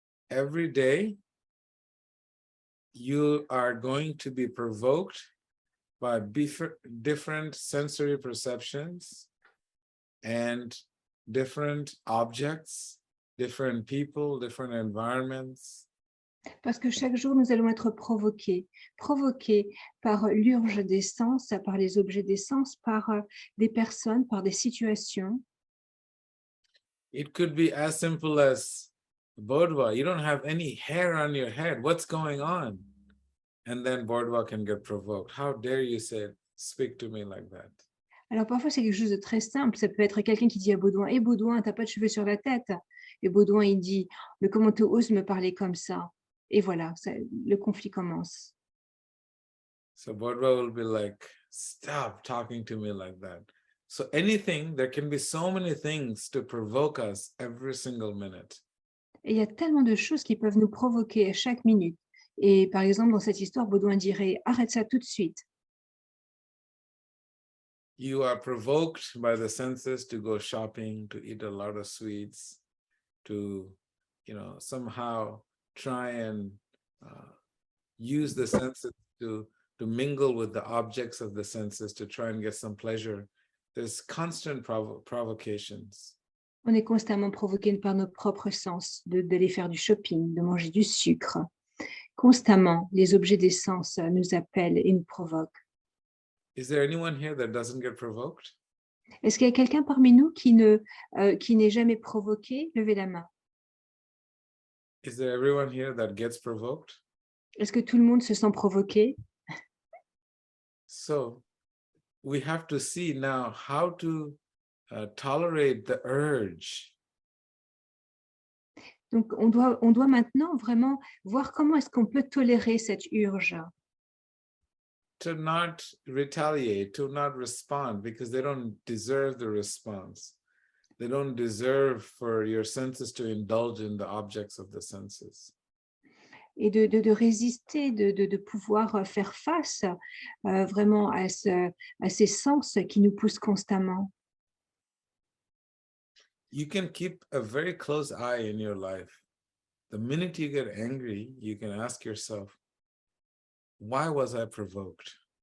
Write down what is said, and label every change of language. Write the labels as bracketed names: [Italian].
[English] Every day, you are going to be provoked by different sensory perceptions and different objects, different people, different environments. [French] Parce que chaque jour, nous allons être provoqués par l'urge des sens, par les objets des sens, par des personnes, par des situations. [English] It could be as simple as, Bodwa, you don't have any hair on your head. What's going on? And then Bodwa can get provoked. How dare you speak to me like that? [French] Alors parfois, c'est quelque chose de très simple. Ça peut être quelqu'un qui dit à Baudouin: «Eh Baudouin, t'as pas de cheveux sur la tête?» Et Baudouin, il dit: «Mais comment tu oses me parler comme ça?» Et voilà, le conflit commence. [English] So Bodwa will be like, stop talking to me like that. So anything, there can be so many things to provoke us every single minute. [French] Et il y a tellement de choses qui peuvent nous provoquer à chaque minute. Et par exemple, dans cette histoire, Baudouin dirait: «Arrête ça tout de suite.» [English] You are provoked by the senses to go shopping, to eat a lot of sweets, to, somehow try and use the senses to mingle with the objects of the senses to try and get some pleasure. There's constant provocations. [French] On est constamment provoqué par nos propres sens, d'aller faire du shopping, de manger du sucre. Constamment, les objets des sens nous appellent et nous provoquent. [English] Is there anyone here that doesn't get provoked? [French] Est-ce qu'il y a quelqu'un parmi nous qui n'est jamais provoqué? Levez la main. [English] Is there everyone here that gets provoked? [French] Est-ce que tout le monde se sent provoqué? [English] So we have to see now how to tolerate the urge. [French] Donc, on doit maintenant vraiment voir comment est-ce qu'on peut tolérer cette urge. [English] To not retaliate, to not respond, because they don't deserve the response. They don't deserve for your senses to indulge in the objects of the senses. [French] Et de résister, de pouvoir faire face vraiment à ces sens qui nous poussent constamment. [English] You can keep a very close eye in your life. The minute you get angry, you can ask yourself, why was I provoked?